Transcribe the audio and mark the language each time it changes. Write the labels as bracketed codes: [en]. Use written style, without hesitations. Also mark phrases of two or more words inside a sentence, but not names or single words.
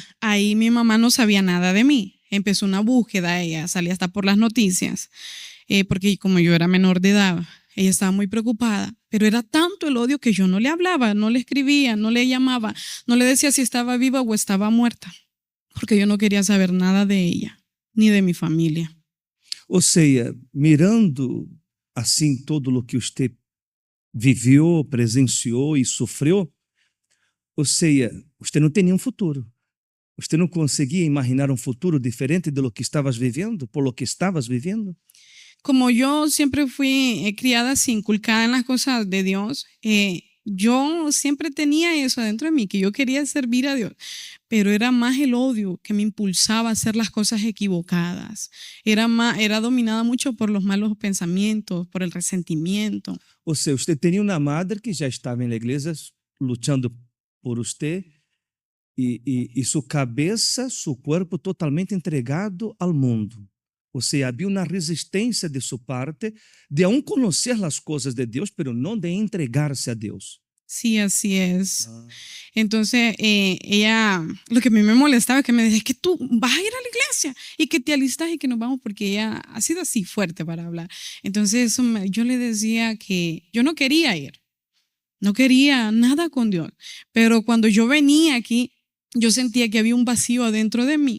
[es] Ahí mi mamá no sabía nada de mí. Empezó una búsqueda, ella salía hasta por las noticias, porque como yo era menor de edad, ella estaba muy preocupada, pero era tanto el odio que yo no le hablaba, no le escribía, no le llamaba, no le decía si estaba viva o estaba muerta, porque yo no quería saber nada de ella, ni de mi familia. O sea, mirando [pt] assim todo o que você viveu, presenciou e sofreu, ou seja, você não tinha um futuro. Você não conseguia imaginar um futuro diferente de [es] lo que [pt] estavas vivendo, [es] por lo que [pt] estavas vivendo? [es] Como yo siempre fui criada así, inculcada en las cosas de Dios, yo siempre tenía eso dentro de mí, que yo quería servir a Dios, pero era más el odio que me impulsaba a hacer las cosas equivocadas. Era dominada mucho por los malos pensamientos, por el resentimiento. [pt] Ou seja, você tinha uma madre que já estava na igreja lutando por você e sua cabeça, seu corpo totalmente entregado ao mundo. Ou seja, havia uma resistência de sua parte de aún conhecer as coisas de Deus, pero não de entregar-se a Deus. [es] Sí, así es. Entonces, ella, lo que a mí me molestaba es que me decía, es que tú vas a ir a la iglesia y que te alistas y que nos vamos, porque ella ha sido así fuerte para hablar. Entonces, yo le decía que yo no quería ir, no quería nada con Dios, pero cuando yo venía aquí, yo sentía que había un vacío adentro de mí.